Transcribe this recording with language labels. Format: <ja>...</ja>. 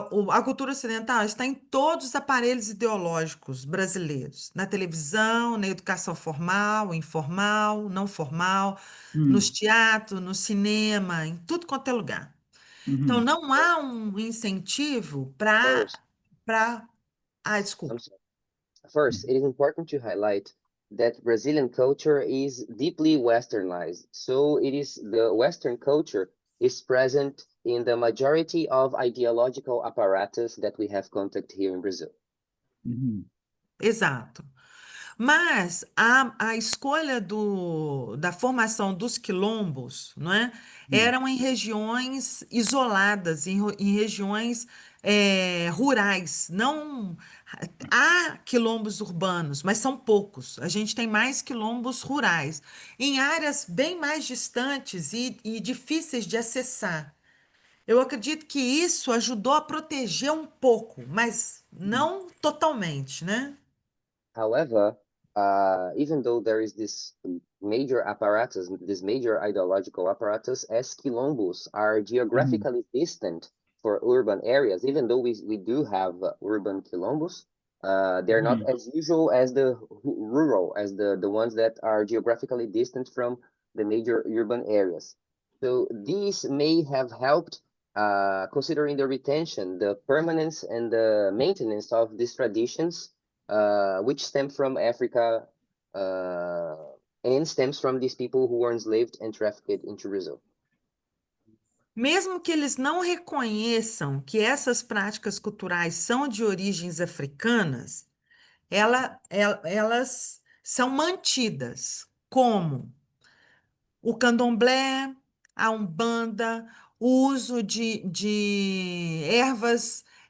<pt>A cultura ocidental está em todos os aparelhos ideológicos brasileiros, na televisão, na educação formal, informal, não formal, nos teatros, no cinema, em tudo quanto é lugar. Então, não há um incentivo para...</pt> <en>First,</en> <pt>Desculpa.</pt> <en>I'm sorry. First, it is important to highlight that Brazilian culture is deeply westernized. So the Western culture is present in the majority of ideological apparatus that we have contact here in Brazil.</en> <pt>Exato. Mas a escolha da formação dos quilombos, não é? Eram em regiões isoladas, em regiões rurais. Não há quilombos urbanos, mas são poucos. A gente tem mais quilombos rurais, em áreas bem mais distantes e difíceis de acessar. Eu acredito que isso ajudou a proteger um pouco, mas não totalmente, né?</pt> <en>However, even though there is this major apparatus, this major ideological apparatus, as quilombos are geographically distant for urban areas, even though we do have urban quilombos, they're not as usual as the rural, as the ones that are geographically distant from the major urban areas. So these may have helped considering the retention, the permanence, and the maintenance of these traditions, which stem from Africa and stems from these people who were enslaved and trafficked into Brazil.</en> <pt>Mesmo que eles não reconheçam que essas práticas culturais são de origens africanas, elas são mantidas, como o candomblé, a umbanda, o uso de ervas</pt>